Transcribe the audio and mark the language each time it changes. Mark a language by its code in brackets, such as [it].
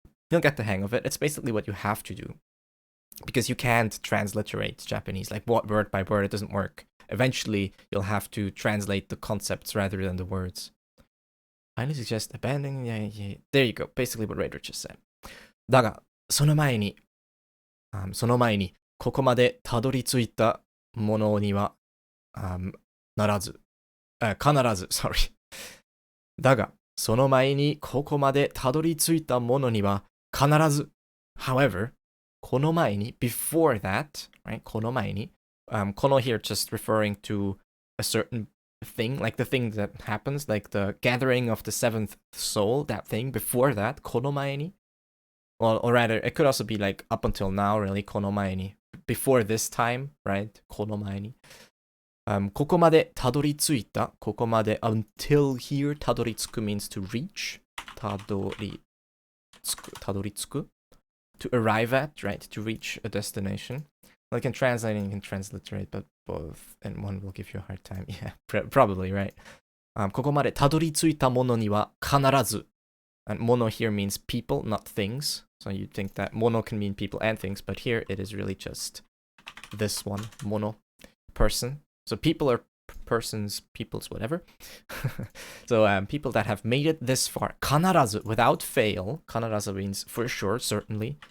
[en] You'll get the hang of it. It's basically what you have to do, because you can't transliterate Japanese like word by word. It doesn't work. Eventually, you'll have to translate the concepts rather than the words. Highly suggest abandoning. Yeah. There you go. Basically what Raider just said. [ja] だが、その前に、ここまでたどり着いたものには、必ず、 [en] sorry。 [ja] だが、その前にここまでたどり着いたものには、必ず。 [en] However, [ja] この前に, [en] before that, right? [ja] この前に, [en] この here just referring to a certain thing, like the thing that happens, like the gathering of the seventh soul, that thing, before that, この前に. Well, or rather, it could also be like up until now, really, [ja] この前に. [en] Before this time, right? [ja] この前に. ここまでたどり着いた, [en] ここまで until here, たどり着く means to reach, たどり着く to to arrive at, right? To reach a destination. Well, you can translate and you can transliterate, but both and one will give you a hard time. Yeah, probably, right? [ja] ここまでたどり着いたものには必ず [en] and mono here means people, not things. So you'd think that mono can mean people and things, but here it is really just this one, mono, person. So people are persons, peoples, whatever. So people that have made it this far, 必ず, without fail. 必ず means for sure, certainly.